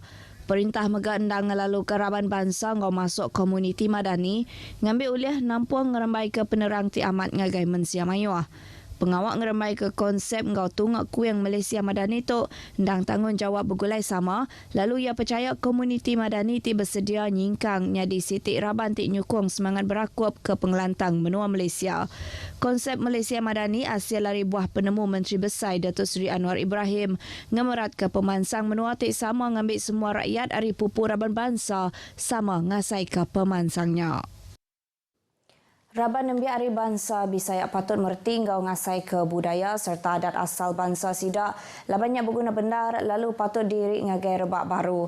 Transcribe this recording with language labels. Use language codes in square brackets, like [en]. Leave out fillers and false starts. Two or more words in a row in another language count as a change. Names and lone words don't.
[iba] Perintah mega endang ngelalu ke Raban Bangsa ngau masuk komuniti Madani ngambil ulih nampuang ngerembai ke penerang ti amat ngagai Mensia Mayuah. Pengawak ngeremai ke konsep ngau tungak kuing Malaysia Madani tu ndang tanggungjawab bergulai sama, lalu ia percaya komuniti Madani ti bersedia nyingkang nyadi sitik Raban ti nyukung semangat berakup ke pengelantang benua Malaysia. Konsep Malaysia Madani hasil dari buah penemu Menteri Besar Datuk Seri Anwar Ibrahim ngemerat ke pemansang menua ti sama ngambil semua rakyat dari Pupu Raban Bangsa sama ngasai ke pemansangnya. Raban Nembiak Hari Bangsa Bisaya patut merti ngau ngasai ke budaya serta adat asal bangsa sidak labannya berguna benar lalu patut diri ngagai rebak baru.